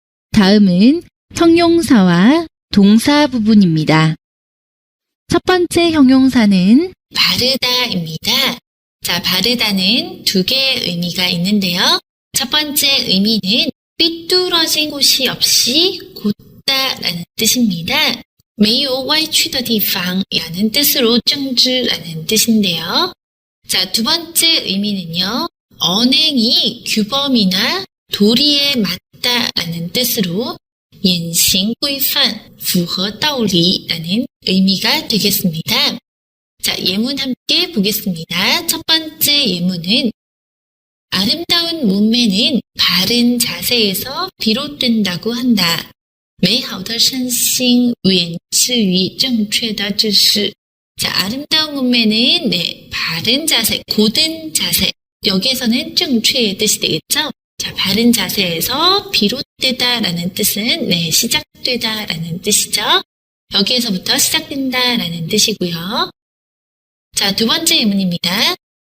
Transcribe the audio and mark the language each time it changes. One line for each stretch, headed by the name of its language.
Korean: 다음은 형용사와 동사 부분입니다. 첫 번째 형용사는 바르다입니다. 자, 바르다는 두 개의 의미가 있는데요. 첫 번째 의미는 삐뚤어진 곳이 없이 곧다라는 뜻입니다. 没有歪曲的地方 라는 뜻으로 正直라는 뜻인데요. 자, 두 번째 의미는요. 언행이 규범이나 도리에 맞다라는 뜻으로 言行规范,符合道理 라는 의미가 되겠습니다. 자, 예문 함께 보겠습니다. 첫 번째 예문은 아름다운 몸매는 바른 자세에서 비롯된다고 한다.
Chinese: 美好的身心源自于正确的姿势.
Korean: 자, 아름다운 몸매는 바른 자세, 고든 자세. 여기에서는 正确의 뜻이 되겠죠? 자, 바른 자세에서 비롯되다라는 뜻은 시작되다라는 뜻이죠. 여기에서부터 시작된다라는 뜻이고요. 자, 두 번째 예문입니다.